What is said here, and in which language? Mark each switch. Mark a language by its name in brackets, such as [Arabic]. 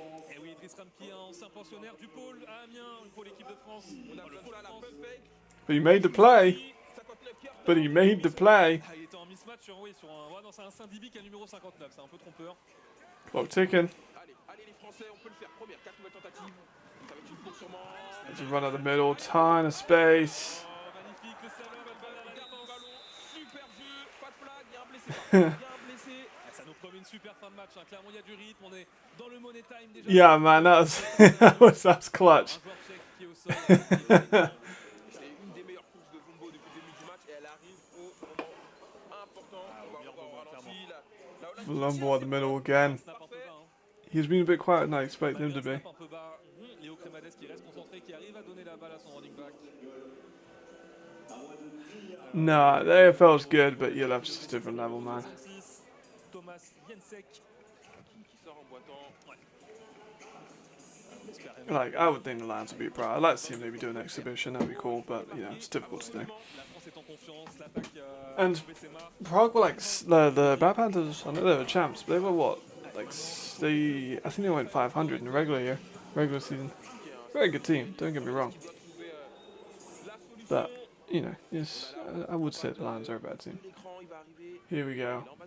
[French] Et oui, Idriss Ramki, ancien pensionnaire du pôle à Amiens pour l'équipe de France. On a le pôle France. [English] But he made the play. But he made the play. [French] Ah, il était en mismatch sur un... Ouais, non, c'est un Saint-Dibi qui a le numéro 59, c'est un peu trompeur. [English] Clock ticking. [French] Allez les Français, on peut le faire. Première, 4 nouvelles tentatives. Ça va être une course sûrement. [English] There's a run out the middle, ton of space. [French] Magnifique, le salaire, elle va à la défense. Super jeu, pas de flag, il y a un blessé. Il y a un blessé. Ça nous promet une super fin de match, hein. Clairement il y a du rythme, on est dans le money time déjà. [English] Yeah, man, that was clutch. [French] Un joueur tchèque qui est au sol. C'est une des meilleures courses de Zumbo depuis le début du match et elle arrive au moment important. On va voir ralenti. [English] Lumbo at the middle again. He's been a bit quieter than I expected him to be. [French] Léo Crémades qui reste concentré, qui arrive à donner la balle à son running back. [English] Nah, the AFL's good, but yeah, that's just a different level, man. [French] Thomas Jensek. Qui sort en boitant. [English] Like, I would think the Lions would be proud. I'd like to see them maybe do an exhibition, that'd be cool, but, you know, it's difficult to do. [French] La France est en confiance, l'attaque [English] And Prague were like, the Black Panthers, I know they were champs, but they were what? Like, I think they went 500 in the regular season. Very good team, don't get me wrong. But, you know, yes, I would say the Lions are a bad team. Here we go.